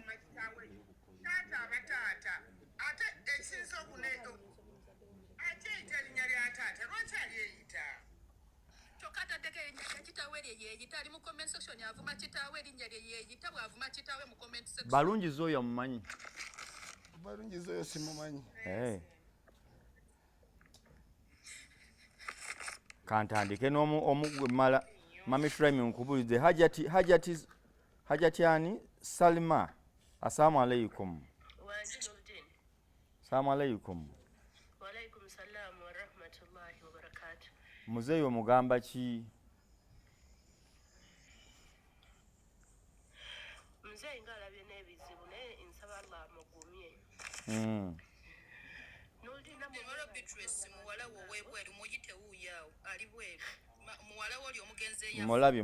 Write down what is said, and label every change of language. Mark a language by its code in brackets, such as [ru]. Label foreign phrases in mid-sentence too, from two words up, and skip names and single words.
[lg] taata abataata ate ekinza okuneeto ate erinnya lya taata lwaki alyeyita kyokka ataddeko erinnya lya kitaawe lye yeeyita ali mu [en] comment section [lg] avuma kitaawe erinnya lye yeeyita bw'avuma kitaawe mu [en] comment section [lg] balungi z'oyo mumanyi balungi z'oyo simumanyi kantandike n'omugwemala mami frame nkubulize hajati ani salima [ar] السلام عليكم السلام عليكم وعليكم سلام ورحمة الله وبركاته. [lg] muzeeyo mugamba ki Mzee nga alabye n'ebizibu naye nsaba Allah amugumye. Demaro Beatrice muwala wo webweru muyite wuuyaawo ali bweru muwala wo oli omugenzi eyafa